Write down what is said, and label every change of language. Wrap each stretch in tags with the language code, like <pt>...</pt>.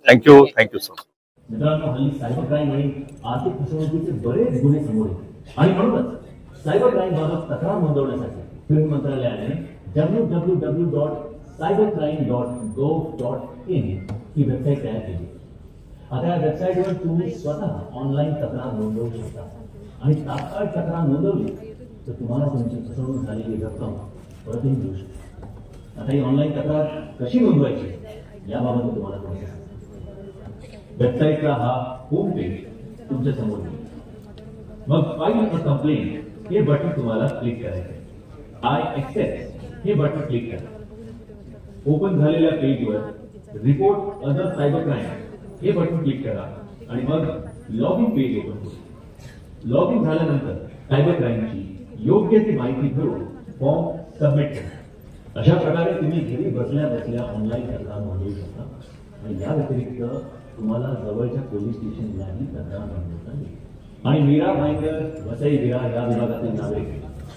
<en>Thank you sir.</en> <mr>मित्रांनो, हल्ली cyber crime आणि आर्थिक फसवणुकीचे बरेच गुन्हे समोर येतात आणि म्हणूनच सायबर क्राईम बाबत तक्रार नोंदवण्यासाठी गृह मंत्रालयाने www.cybercrime.gov.in ही वेबसाईट तयार केली। आता या वेबसाईटवर तुम्ही स्वतः ऑनलाईन तक्रार नोंदवू शकता आणि तात्काळ तक्रार नोंदवली तर तुम्हाला तुमची फसवणूक झालेली रक्कम परतही मिळू शकते। आता ही ऑनलाईन तक्रार कशी नोंदवायची याबाबत मी तुम्हाला थोडं सांगतो। वेबसाईटचा हा होम पेज तुमच्या समोर येईल। मग फाइल अ कंप्लेंट हे बटन तुम्हाला क्लिक करायचं आहे। आय एक्सेप्ट हे बटन क्लिक करा। ओपन झालेल्या पेजवर रिपोर्ट अदर सायबर क्राईम हे बटन क्लिक करा आणि मग लॉग इन पेज ओपन होईल। लॉग इन झाल्यानंतर सायबर क्राईमची योग्य ती माहिती भरून फॉर्म सबमिट करा। अशा प्रकारे तुम्ही घरी बसल्या बसल्या ऑनलाईन तक्रार नोंदवू शकता आणि या व्यतिरिक्त तुम्हाला जवळच्या पोलीस स्टेशनलाही तक्रार नोंदवता येईल। आणि मीरा भाईंदर, वसई विरार या विभागातील नागरिक</mr>